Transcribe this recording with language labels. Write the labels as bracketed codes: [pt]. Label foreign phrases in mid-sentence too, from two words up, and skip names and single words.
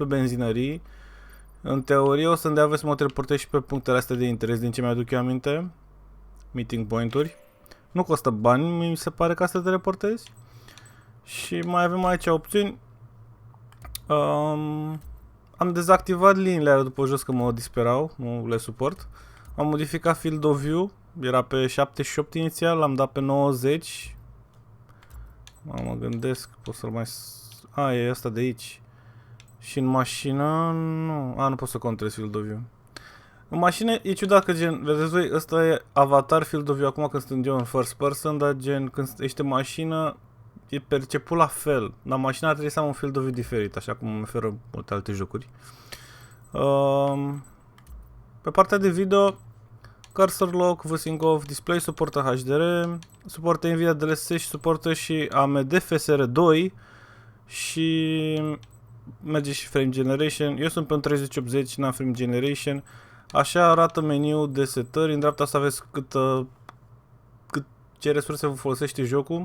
[ro] Poți să te teleportezi pe benzinării În teorie o să-mi dea voie să mă teleportez și pe punctele astea de interes, din ce mi-aduc eu aminte. [en] Meeting point-uri. [ro] Nu costă bani, mi se pare ca să te teleportezi. Și mai avem aici opțiuni. Am dezactivat liniile alea după jos că mă disperau, nu le suport. Am modificat [en] field of view, [ro] era pe 78 inițial, l-am dat pe 90. Mă gândesc, pot să-l mai... e asta de aici. Și în mașină, nu, nu pot să controlez [en] field of view. [ro] În mașină e ciudat că gen, vedeți voi, ăsta e [en] avatar field of view [ro] acum când sunt eu în [en] first person, [ro] dar gen când ești în mașină e perceput la fel. La mașină trebuie să am un [en] field of view [ro] diferit, așa cum îmi oferă multe alte jocuri. Pe partea de video, [en] cursor lock, VSync off, [ro] display suportă HDR, suportă Nvidia DLSS și suportă și AMD FSR 2 și merge și [en] frame generation. [ro] Eu sunt pe un 3080, n-am [en] frame generation. [ro] Așa arată meniul de setări. În dreapta să aveți ce resurse vă folosește jocul.